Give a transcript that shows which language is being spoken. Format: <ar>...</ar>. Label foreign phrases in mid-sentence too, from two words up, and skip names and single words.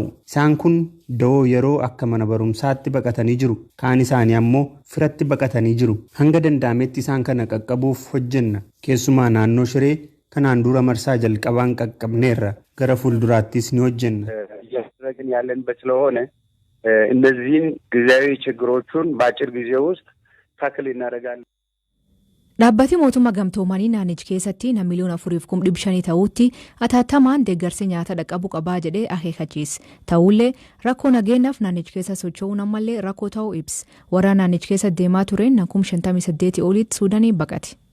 <om>Isaan kun da'oo yeroo akka mana barumsaatti baqatanii jiru. Kaan isaanii ammoo firatti baqatanii jiru. Hanga danda'ametti isaan kana qaqqabuuf hojjenna. Keessumaa naannoo Shiree kanaan dura marsaa jalqabaan qaqqabneerra. Gara fuulduraattis ni hojjenna.</om> <am>እነዚህን ጊዜያዊ ችግሮቹን በአጭር ጊዜ ውስጥ ታክል እናደርጋለን።</am> <om>Dhaabbati mootummaa gamtoomanii naannicha keessatti na miliyoona 4,500 ta'utti atattamaan deeggarsi nyaata dhaqqabu qabaa jedhee akeekachiise. Ta'ullee rakkoo nageenyaaf naannicha keessa socho'uun ammallee rakkoo ta'uu ibsa. Waraana naannicha keessa deemaa tureen na 58 olitti Suudaanii baqate.</om>